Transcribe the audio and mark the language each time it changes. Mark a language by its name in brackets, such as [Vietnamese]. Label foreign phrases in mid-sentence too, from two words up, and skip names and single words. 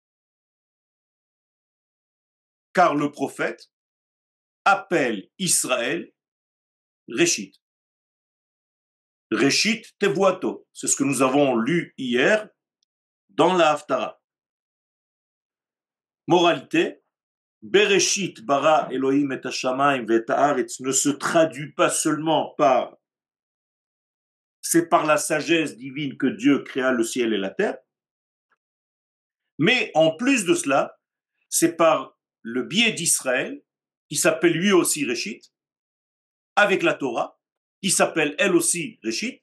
[French] Car le prophète appelle Israël Réchit. [Hebrew] ראשית תבואתו, [French] c'est ce que nous avons lu hier dans la Haftara. Moralité, [Hebrew] בראשית ברא אלוהים את השמים ואת הארץ [French] ne se traduit pas seulement par c'est par la sagesse divine que Dieu créa le ciel et la terre, mais en plus de cela, c'est par le biais d'Israël, qui s'appelle lui aussi Réchit, avec la Torah, qui s'appelle elle aussi Réchit.